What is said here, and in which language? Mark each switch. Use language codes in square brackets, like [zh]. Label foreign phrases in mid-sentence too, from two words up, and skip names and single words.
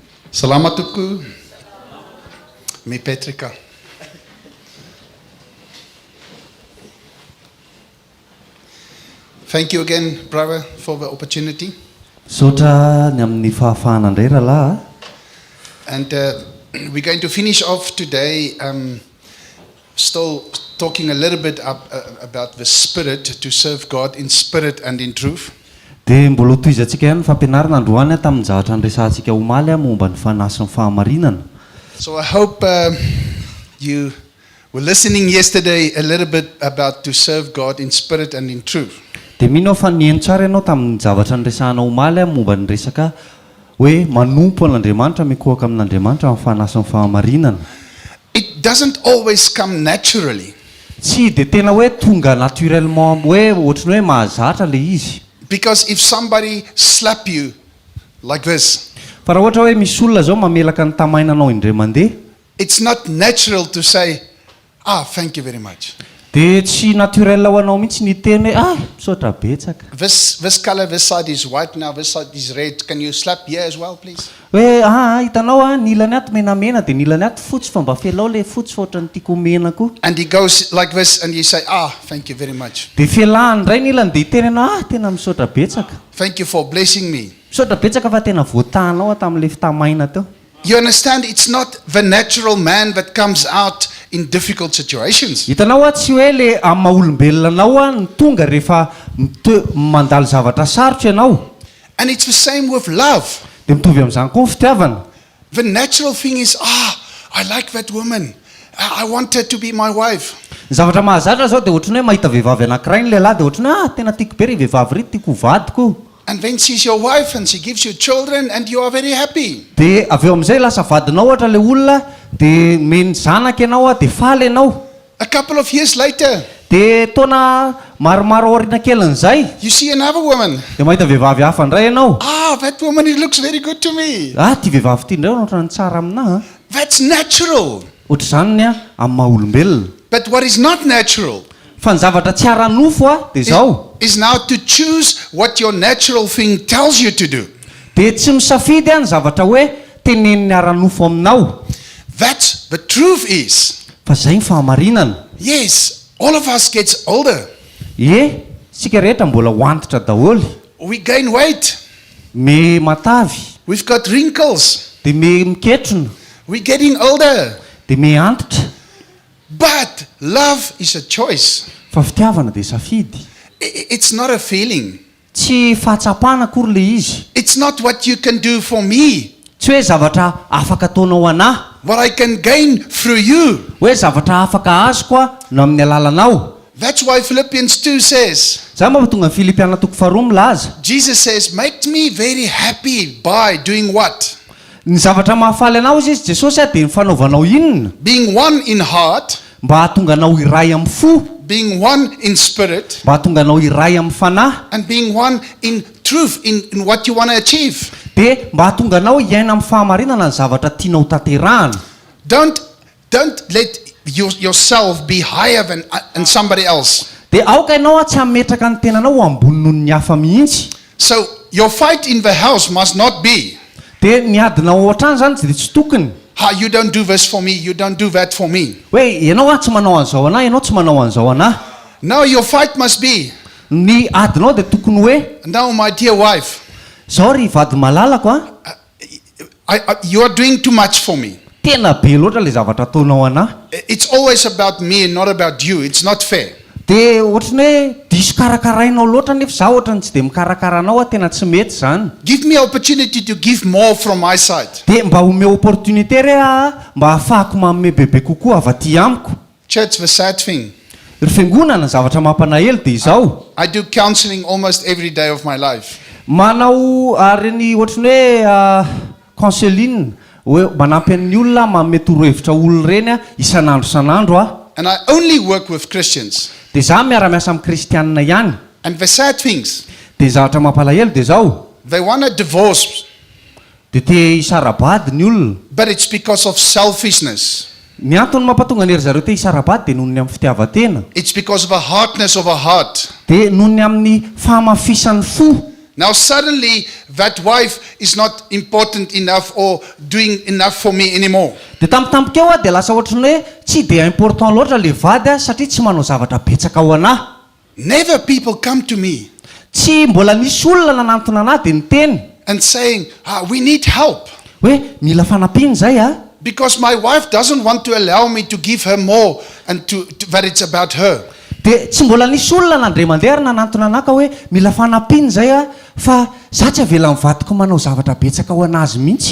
[mg] Salamat tuku. Me Petrika. [en] Thank you again, brother, for the opportunity. [mg] Sotra ny amin'ny fahafahana indray rahalahy. [en] And we're going to finish off today still talking a little bit about the spirit, to serve God in spirit and in truth. [mg] Dia mbola toizantsika ihany fampianarana androany tamin'ny zavatra andresantsika omaly momba ny fanahy sy ny fahamarinana. [en] So I hope you were listening yesterday a little bit about to serve God in spirit and in truth. [mg] Dia mino fa nihaino tsara ianao tamin'ny zavatra andresana omaly momba ny resaka hoe manompo an'Andriamanitra mikohaka amin'Andriamanitra amin'ny fanahy sy ny fahamarinana. [en] It doesn't always come naturally. [mg] Tsy dia tena hoe tonga naturellement hoe ohatrany hoe mahazatra le izy. [en] Because if somebody slap you like this, [mg] Fa raha ohatra hoe misy olona zao mamelaka ny tamainanao indray mandeha, [en] it's not natural to say, thank you very much. [mg] dia tsy naturel ho anao mihitsy ny teny hoe misaotra betsaka. [en] This color, this side is white now, this side is red. Can you slap here as well, please? [mg] Hoe hitanao ny ilany ato menamena dia ny ilany ato fotsy fa mba felao le fotsy fa ohatran'ny tiako mena koa. [en] And he goes like this and you say, thank you very much. [mg] Dia felahany indray ny ilany dia teny ianao tena misaotra betsaka. [en] Thank you for blessing me. [mg] Misaotra betsaka fa tena voatanao tamin'le fitamaina teo. [en] You understand, it's not the natural man that comes out in difficult situations. [mg] Hitanao tsy hoe le amin'ny maha-olombelonanao ny tonga rehefa mandalo zavatra sarotra ianao. [en] And it's the same with love. [mg] Dia mitovy amin'izany koa ny fitiavana. [en] The natural thing is, I like that woman. I want her to be my wife. [mg] Ny zavatra mahazatra zao dia ohatrany hoe mahita vehivavy anankiray ny lehilahy dia ohatrany tena tiako be ry vehivavy ry tiako vadiko. [en] And then she's your wife and she gives you children and you are very happy. [mg] Dia avy eo amin'izay lasa vadinao ohatra le olona dia meny zanaka ianao dia faly ianao. [en] A couple of years later, [mg] Dia taona maromaro aoriana kelin'izay [en] you see another woman. [mg] dia mahita vehivavy hafa indray ianao. [en] That woman, it looks very good to me. [mg] Ty vehivavy ty indray ohatrany tsara aminahy. [en] That's natural. [mg] Ohatra izany ny amin'ny maha-olombelona. [en] But what is not natural [mg] Fa ny zavatra tsy ara-nofo dia zao. [en] is now to choose what your natural thing tells you to do. [mg] Dia tsy misafidy ny zavatra hoe tenenin'ny ara-nofo aminao. [en] That's the truth is. [mg] Fa zay ny fahamarinana. [en] Yes, all of us gets older. [mg] Sika rehetra mbola hoantitra daholy. [en] We gain weight. [mg] Me matavy. [en] We've got wrinkles. [mg] Dia me miketrona. [en] We're getting older. [mg] Dia me antitra. [en] But love is a choice. [mg] Fa fitiavana dia safidy. [en] It's not a feeling. [mg] Tsy fahatsapana akory le izy. [en] It's not what you can do for me. [mg] Tsy hoe zavatra afaka ataonao anahy. [en] What I can gain through you. [mg] Hoe zavatra afaka azoko no amin'ny alalanao. [en] That's why Philippians 2 says, [mg] Zay mampatonga ny Filipiana 2:2 milaza. [en] Jesus says, make me very happy by doing what? [mg] Ny zavatra mahafaly anao izy Jesosy dia ny fanaovanao inona? [en] Being one in heart, [mg] Mba hahatonga anao iray amin'ny fo, [en] being one in spirit, [mg] mba hahatonga anao iray amin'ny fanahy, [en] and being one in truth, in what you want to achieve. [mg] dia mba hahatonga anao hiaina amin'ny fahamarinana ny zavatra tianao tanterahana. [en] Don't let yourself be higher than somebody else. [mg] Dia aoka ianao tsy hametraka ny tenanao ambony noho ny hafa mihitsy. [en] So your fight in the house must not be, [mg] Dia ny adinao ao an-trano zany dia tsy tokony [en] you don't do this for me, you don't do that for me. [mg] hoe ianao tsy manao an'izao anahy, ianao tsy manao an'izao anahy. [en] No, your fight must be, [mg] Ny adinao dia tokony hoe [en] no, my dear wife, [mg] zao ry vady malalako [en] you are doing too much for me. [mg] tena be loatra le zavatra ataonao anahy. [en] It's always about me and not about you. It's not fair. [mg] Dia ohatrany hoe diso karakarainao loatra nefa za ohatrany tsy dia mikarakaranao tena tsy mety zany. [en] Give me opportunity to give more from my side. [mg] Dia mba ome opportunité re mba ahafahako manome bebe kokoa avy aty amiko. [en] Church, the sad thing, [mg] Ry fiangonana zavatra mampalahelo dia izao. [en] I do counseling almost every day of my life. [mg] Manao reny ohatrany hoe counseling hoe manampy ny olona manome torohevitra olona reny isan'andro. [en] And I only work with Christians. [mg] Dia za miara-miasa amin'ny kristianina ihany. [en] And the sad things, [mg] Dia zavatra mampalahelo dia zao. [en] they want a divorce, [mg] Dia te hisarabady ny olona. [en] but it's because of selfishness. [mg] Ny antony mampatonga ny ry zareo te hisarabady dia noho ny amin'ny fitiavan-tena. [en] It's because of a hardness of a heart. [mg] Dia noho ny amin'ny famafisan'ny fo. [en] Now suddenly that wife is not important enough or doing enough for me anymore. [mg] Dia tampotampoka eo dia lasa ohatrany hoe tsy dia important loatra le vady satria tsy manao zavatra betsaka ao anahy. [en] Never people come to me [mg] Tsy mbola nisy olona nanantona anahy dia niteny [en] and saying, we need help. [mg] hoe mila fanampiana zay [en] Because my wife doesn't want to allow me to give her more and that it's about her. [mg] dia tsy mbola nisy olona nandray mandeha ary nanantona anahy ka hoe mila fanampiana zay fa za tsy avela mivadiko manao zavatra betsaka ao anazy mihitsy.